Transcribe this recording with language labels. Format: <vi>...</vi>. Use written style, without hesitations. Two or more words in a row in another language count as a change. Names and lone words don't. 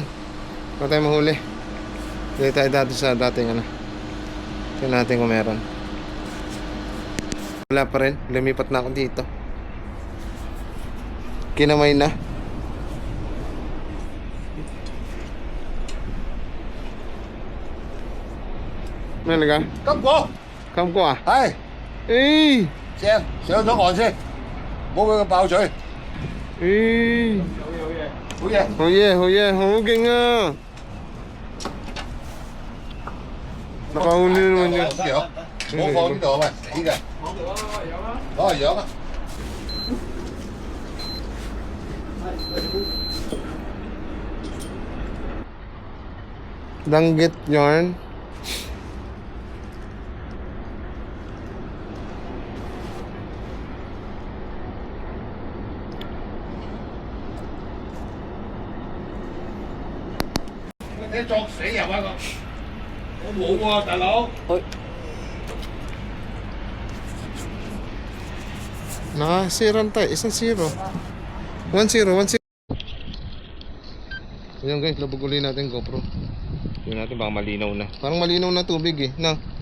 <tl>Wala tayo mahuli. Hindi tayo dati sa dating ano. Tignan natin kung meron. Wala pa rin. Lumipat na ako dito. Kinamay na.</tl> <yue>咩嚟㗎？金果，金哥啊？係上咗岸先，唔好俾佢爆嘴。好嘢。好嘢，好嘢，好勁啊！</yue> <tl>Nakahuli naman yun.</tl> <yue>唔好放呢度啊！喂，死嘅。攞嚟養啊！</yue> <tl>Danggit yarn.</tl> <yue>你作死入啊個！我冇喎，大佬。</yue> <tl>Nakasiran tayo. Isang zero. 1-0, 1-0. Ayan guys, labog uli natin GoPro. Tingnan natin baka malinaw na. Parang malinaw na tubig eh. Na.</tl>